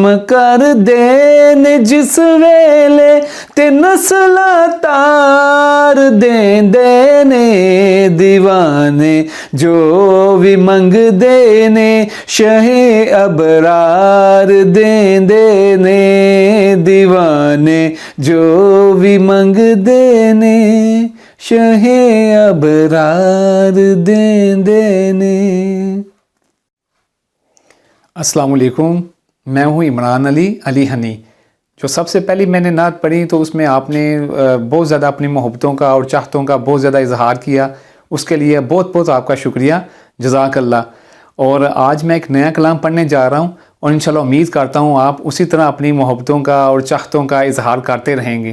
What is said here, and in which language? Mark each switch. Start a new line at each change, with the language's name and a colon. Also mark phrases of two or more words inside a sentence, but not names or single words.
Punjabi: ਕਰ ਦੇਣ ਜਿਸ ਵੇਲੇ ਤੇ ਨਸਲਾਂ ਤਾਰ ਦਿੰਦੇ ਨੇ ਦੀਵਾਨੇ ਜੋ ਵੀ ਮੰਗਦੇ ਨੇ ਸ਼ਹੇ ਅਬਰਾਰ ਦਿੰਦੇ ਨੇ ਦੀਵਾਨੇ ਜੋ ਵੀ ਮੰਗਦੇ ਨੇ ਸ਼ਹੇ ਅਬਰਾਰ ਦਿੰਦੇ ਨੇ।
Arabic: السلام عليكم,
Hindi: मैं हूँ इमरान अली हनी। जो सबसे पहली मैंने नात पढ़ी तो उसमें आपने बहुत ज़्यादा अपनी मोहब्बतों का और चाहतों का बहुत ज़्यादा इजहार किया, उसके लिए बहुत बहुत आपका शुक्रिया, जज़ाकल्लाह। और आज मैं एक नया कलाम पढ़ने जा रहा हूँ और इंशाल्लाह उम्मीद करता हूँ आप उसी तरह अपनी मोहब्बतों का और चाहतों का इजहार करते रहेंगे।